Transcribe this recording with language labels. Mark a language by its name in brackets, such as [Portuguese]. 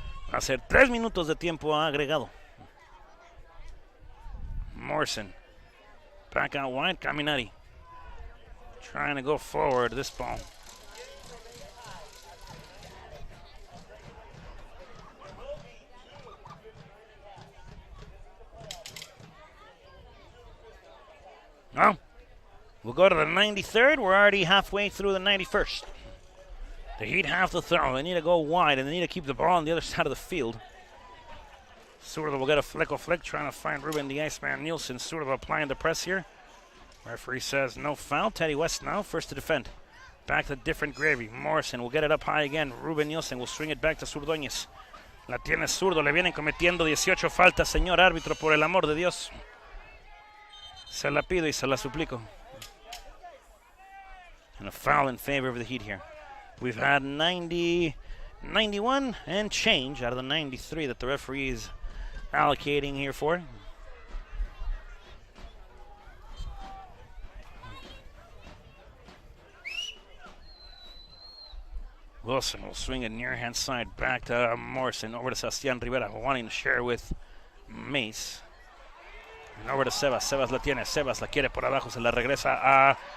[Spanish] Va a ser 3 minutos de tiempo agregado. [English] Morrison back out wide. Caminati trying to go forward this ball. Well, we'll go to the 93rd. We're already halfway through the 91st. The Heat have to throw. They need to go wide, and they need to keep the ball on the other side of the field. Zurdo will get a flick, trying to find Ruben the Iceman Nielsen. Zurdo applying the press here. Referee says no foul. Teddy West now, first to defend. Back to different gravy. Morrison will get it up high again. Ruben Nielsen will swing it back to Zurdoñez. [Spanish] La tiene Zurdo, le vienen cometiendo 18 faltas, señor árbitro, por el amor de Dios. Se la pido y se la suplico. [English] And a foul in favor of the Heat here. We've had 90, 91 and change out of the 93 that the referee is allocating here for. Wilson will swing it near hand side back to Morrison. Over to Sebastián Rivera, wanting to share with Mace. And over to Sebas. [Spanish] Sebas la tiene. Sebas la quiere por abajo. Se la regresa a...